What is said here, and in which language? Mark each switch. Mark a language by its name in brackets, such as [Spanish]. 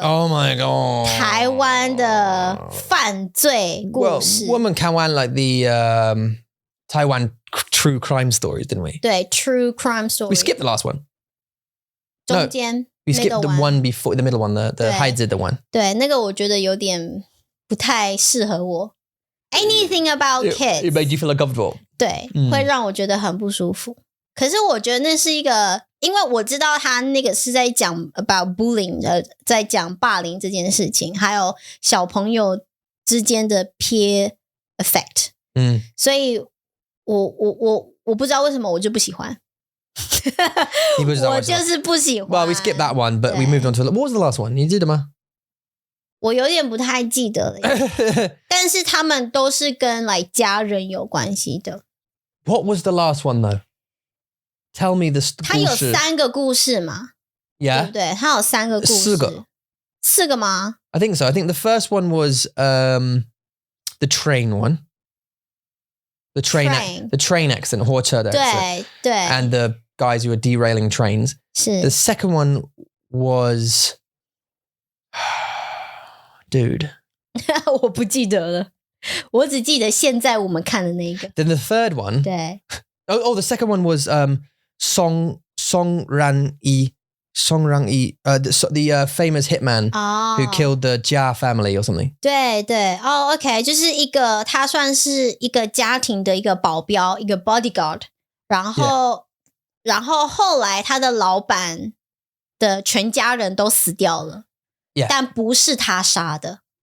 [English] Oh my god [Chinese] 台湾的犯罪故事。我们看完 [English] like the Taiwan true crime stories, didn't we? 对 ，true crime story. We skipped the last one. [Chinese] 中间 [English] we skipped the one before the middle one, the [Chinese] 孩子的 [English] one. [Chinese] 对，那个我觉得有点不太适合我。 [English] Anything about kids. It made you feel uncomfortable. [Chinese] 对，会让我觉得很不舒服。可是我觉得那是一个，因为我知道他那个是在讲 [English] about bullying [Chinese] 的，在讲霸凌这件事情，还有小朋友之间的 peer effect。所以我不知道为什么我就不喜欢。你不知道我就是不喜欢。 [English] Well, we skipped that one, but we moved on to what was the last one? [Chinese] 你记得吗？我有点不太记得了，但是他们都是跟来家人有关系的。 [English] What was the last one though? Tell me the [Chinese] 他有3个故事嘛 [English] ？Yeah， [Chinese] 对不对？他有3个故事。4个吗 [English] ？I think so. I think the first one was the train one. The train accident, [Chinese] 火车的 [English] accident. [Chinese] 对 [English] And the guys who were derailing trains. [Chinese] 是 [English] The second one was dude. [Chinese] 我不记得了。我只记得现在我们看的那一个。 [English] Then the third one. [Chinese] 对 [English] the second one was Song Rang-yi, the famous hitman who killed the Jia family or something. [Chinese] 对对OK 就是一个他算是一个家庭的一个保镖，一个 bodyguard， 然后后来他的老板的全家人都死掉了，但不是他杀的。